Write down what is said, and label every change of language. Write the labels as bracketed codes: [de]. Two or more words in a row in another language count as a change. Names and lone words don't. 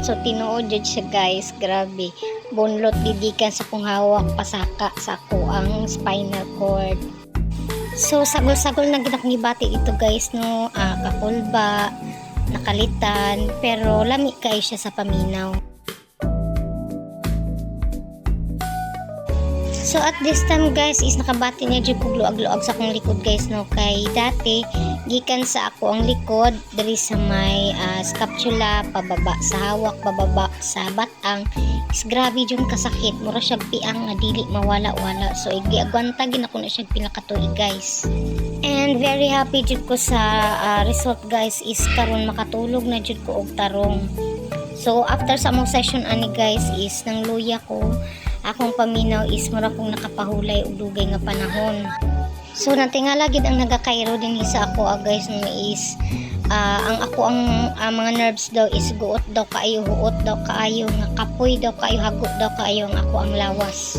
[ceb] So tinuod jud siya guys, grabe. Bunlot gigikan sa kong hawak pasaka sa ako ang [en] spinal cord. [ceb] So sagol-sagol na gid akong gibati ito guys no, kakulba, nakalitan, pero lami kay siya sa paminaw. So [en] at this time [ceb] guys is nakabati niya jud kog luag-luag sa akong likod guys no kay dati gikan sa ako ang likod diri sa may scapula pababa sa hawak pababa sa batang is grabe jud kasakit mura siya piang nga dili mawala-wala so giagwanta gid ako na siya pinakatuig guys. And [en] very happy [ceb] jud ko sa result guys is karon makatulog na jud ko og tarong. So after sa among session ani guys is nang luya ko akong paminaw is mura kong nakapahulay og dugay nga panahon. So natingala gid ang nagakairo din sa ako guys no is ang ako ang mga nerves daw is guot daw kaayo, huot daw kaayo, nga kapoy daw kaayo, hagot daw kaayo ang ako ang lawas.